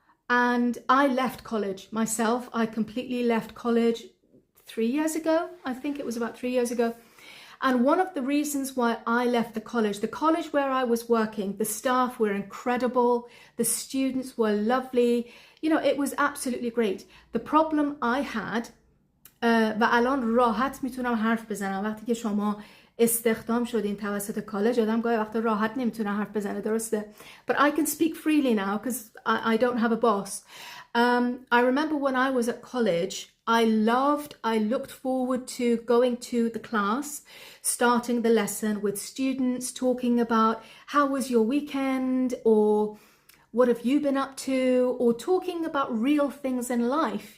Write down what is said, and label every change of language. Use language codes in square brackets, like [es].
[en] And I left college myself. I completely left college 3 years ago. I think it was about 3 years ago. And one of the reasons why I left the college where I was working, the staff were incredible. The students were lovely. You know, it was absolutely great. The problem I had, [fa] و الان راحت میتونم حرف بزنم وقتی که شما استخدام شدین توسط کالج، آدم گاهی وقتا راحت نمیتونه حرف بزنه، درسته؟ [en] But I can speak freely now because I don't have a boss. I remember when I was at college, I looked forward to going to the class, starting the lesson with students, talking about how was your weekend, or what have you been up to, or talking about real things in life.